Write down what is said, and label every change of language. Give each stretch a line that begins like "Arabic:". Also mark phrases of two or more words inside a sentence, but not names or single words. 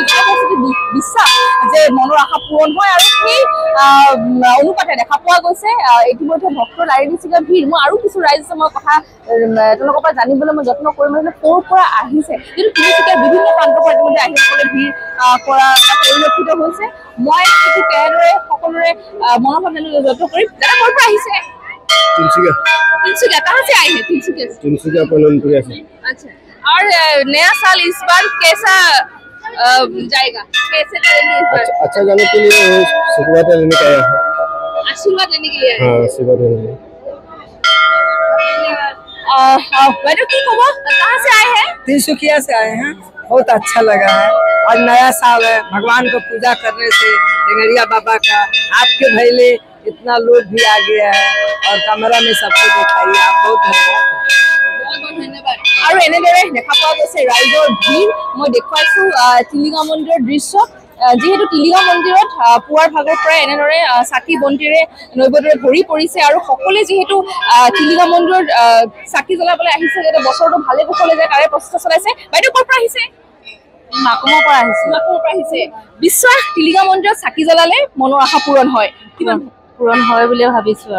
Assamese: বিশ্বাস যে মনৰ আশা পূৰণ হয় আৰু সেই অনুপাতে দেখা পোৱা গৈছে ইতিমধ্যে ভক্তৰ লাৰি নিচিঙা ভিৰ মই আৰু কিছু ৰাইজ আছে মই কথা তেওঁলোকৰ পৰা জানিবলৈ মই যত্ন কৰিম মানে ক'ৰ পৰা আহিছে কিন্তু তিনিচুকীয়াৰ বিভিন্ন প্ৰান্তৰ পৰা ইতিমধ্যে আহি সকলোৱে ভিৰ কৰা পৰিলক্ষিত হৈছে মই সেইটো কেনেদৰে সকলোৰে মনোভাৱ জানিবলৈ যত্ন কৰিম দাদা ক'ৰ পৰা আহিছে
Hindi: तिनसुकिया कहाँ से आए हैं तिनसुकिया पलनपुरिया से अच्छा और नया साल इस बार कैसा जाएगा कैसे करेंगे इस बार अच्छा जाने के लिए आशीर्वाद लेने का आया है आशीर्वाद लेने के लिए हाँ आशीर्वाद लेने मैडम की खबर कहाँ से आए हैं तिनसुकिया से आए हैं बहुत अच्छा लगा है और नया साल है भगवान को पूजा करने से टेंगरिया बाबा का आपके भैले इतना लोग भी आ गया है और कैमरा में सबको दिखाइए आप बहुत धन्यवाद और
Assamese: এনেদৰে দেখা পোৱা গৈছে ৰাইজৰ ভিৰ মই দেখুৱাইছো টিলিঙা মন্দিৰৰ দৃশ্য যেহেতু টিলিঙা মন্দিৰত পুৱাৰ ভাগৰ পৰা এনেদৰে চাকি বন্তিৰে নৈবেদ্যৰে ভৰি পৰিছে আৰু সকলোৱে যেহেতু টিলিঙা মন্দিৰত চাকি জ্বলাবলৈ আহিছে যাতে বছৰটো ভালে কুশলে যায় তাৰে প্ৰচেষ্টা চলাইছে বাইদেউ ক'ৰ পৰা আহিছে মাকুমৰ পৰা আহিছে বিশ্বাস টিলিঙা মন্দিৰত চাকি জ্বলালে মনৰ আশা পূৰণ হয় কিমান পূৰণ হয় বুলি ভাবিছো আৰু